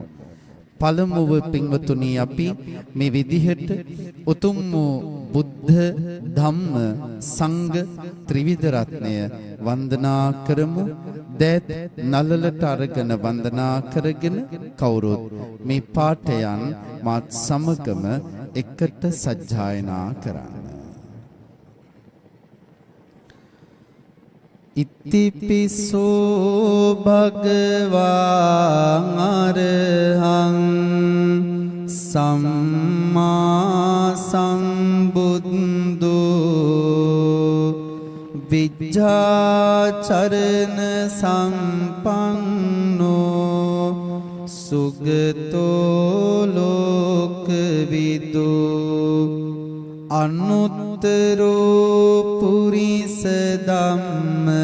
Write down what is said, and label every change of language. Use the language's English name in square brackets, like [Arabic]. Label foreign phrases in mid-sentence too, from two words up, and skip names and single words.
[Sinhala] පළමුව පින්වතුනි අපි මේ විදිහට උතුම් වූ බුද්ධ ධම්ම සංඝ ත්‍රිවිධ රත්නය වන්දනා කරමු. දැත් නලලට අරගෙන වන්දනා කරගෙන කවුරුත් මේ පාඨයන් මාත් සමගම එකට සජ්ජායනා කරන්න. [Pali] ඉත්තිපිසෝ භගවා අරහං සම්මා සම්බුද්ධෝ විජ්ජාචරණ සම්පන්නෝ සුගතෝ ලෝකවිදෝ අනුත්තරෝ පුරිස ධම්ම